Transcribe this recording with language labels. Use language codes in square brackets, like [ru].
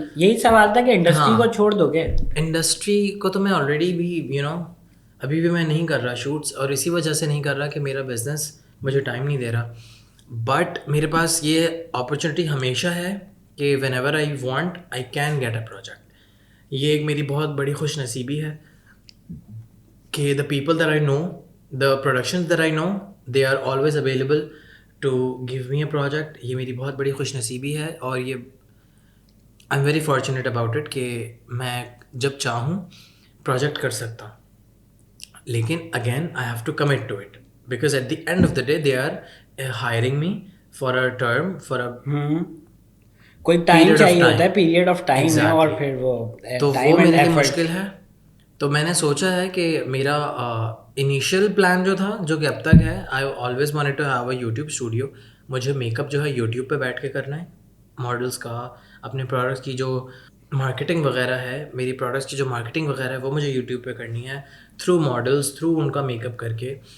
[ur] یہی سوال تھا کہ انڈسٹری کو چھوڑ دو گے؟ انڈسٹری کو تو میں آلریڈی بھی ابھی بھی میں نہیں کر رہا شوٹس، اور اسی وجہ سے نہیں کر رہا کہ میرا بزنس مجھے ٹائم نہیں دے رہا. [en] but [ur] میرے پاس یہ اپرچونیٹی ہمیشہ ہے کہ [en] Whenever I want I can get a project. [ur] یہ ایک میری بہت بڑی خوش نصیبی ہے کہ [en] the people that I know, the productions that I know, they are always available to give me a project. [ur] یہ میری بہت بڑی خوش نصیبی ہے، اور یہ [en] I'm very fortunate about it [ur] کہ میں جب چاہوں پروجیکٹ کر سکتا ہوں. [en] لیکن again I have to commit to it because at the end of the day they are hiring me for a term, for a [ur] کوئی ٹائم چاہیے ہوتا ہے، پیریڈ آف ٹائم ہے، اور پھر وہ تو وہ میرے لیے مشکل ہے. تو میں نے سوچا ہے کہ میرا انیشیل پلان جو تھا، جو کہ اب تک ہے، [en] I always wanted to have a YouTube studio. [ur] مجھے میک اپ جو ہے یوٹیوب پہ بیٹھ کے کرنا ہے، ماڈلس کا، اپنے پروڈکٹس کی جو مارکیٹنگ وغیرہ ہے، میری پروڈکٹس کی جو مارکیٹنگ وغیرہ ہے وہ مجھے یوٹیوب پہ کرنی ہے، تھرو ماڈلس، تھرو ان کا میک اپ کر کے.